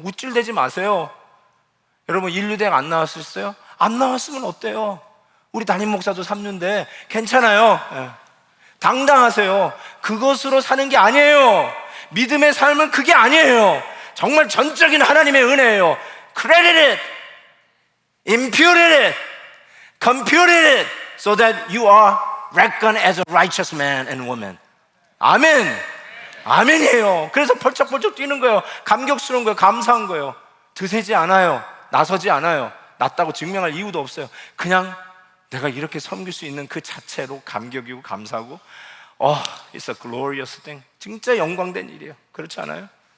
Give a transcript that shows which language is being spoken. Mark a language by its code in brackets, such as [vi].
[ko] 우쭐대지 마세요. 여러분, 인류대학 안 나왔었어요? 안 나왔으면 어때요? 우리 담임 목사도 3년대 괜찮아요. 예. 당당하세요. 그것으로 사는 게 아니에요. 믿음의 삶은 그게 아니에요. 정말 전적인 하나님의 은혜예요. [en] Credited, imputed, computed so that you are reckoned as a righteous man and woman. [ko] 아멘. 아멘이에요. 그래서 펄쩍펄쩍 뛰는 거예요. 감격스러운 거예요. 감사한 거예요. 드세지 않아요. 나서지 않아요. 낫다고 증명할 이유도 없어요. 그냥 내가 이렇게 섬길 수 있는 그 자체로 감격이고 감사하고, it's a glorious thing. 진짜 영광된 일이에요. 그렇지 않아요?